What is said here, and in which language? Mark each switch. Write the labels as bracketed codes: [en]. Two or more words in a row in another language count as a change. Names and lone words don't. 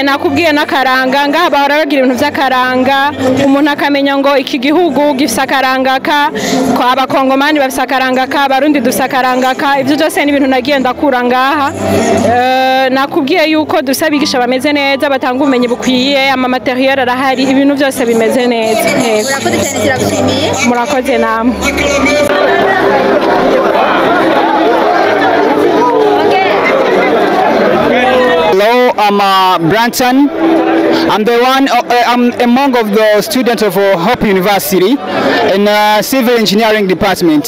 [rn] Nakubwiye n'akaranga, ngaha bahora bagira ibintu by'akaranga, umuntu akamenya ngo iki gihugu gifise akaranga ka, abakongomani bafise akaranga ka, abarundi dufise akaranga ka. Ibyo byose ni ibintu nagiye ndakura ngaha. Nakubwiye yuko dufise abigisha bameze neza, batanga ubumenyi bukwiye, ama materiel arahari, ibintu byose bimeze neza. Murakoze cyane, kiragushimiye. Murakoze namwe. [en] Hello, I'm Branson. I'm among of the students of Hope University in Civil Engineering Department.